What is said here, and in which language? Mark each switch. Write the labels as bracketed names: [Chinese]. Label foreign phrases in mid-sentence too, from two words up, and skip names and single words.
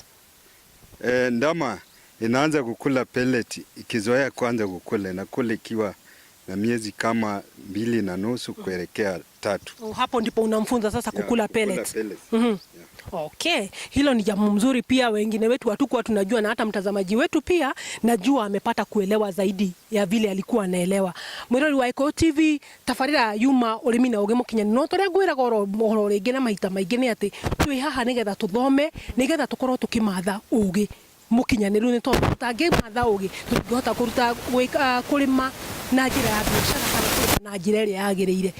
[Swahili] Ndama inaanza kukula pellet ikizoea kwanza kukula, na kule ikiwa na miezi kama 2.5 kuelekea 3. Hapo ndipo unamfunza sasa kukula pellets. Yeah. Okay, hilo ni jambo mzuri pia. Wengine wetu hatukuwa tunajua, na hata mtazamaji wetu pia najua amepata kuelewa zaidi ya vile alikuwa anaelewa. [Kikuyu] Mwirori wa Gikuyu TV, tafarira yuma urimi na ugemo kinyani no toria ngwira goro ringi na maita maingi ni ati twi haha nigetha tuthome, nigetha tukorwo tukimatha ugi mukinyaniru, ni tondu tutangimatha ugi tungihota kuruta kurima na njira ya biashara kana na njira iria yagiriire.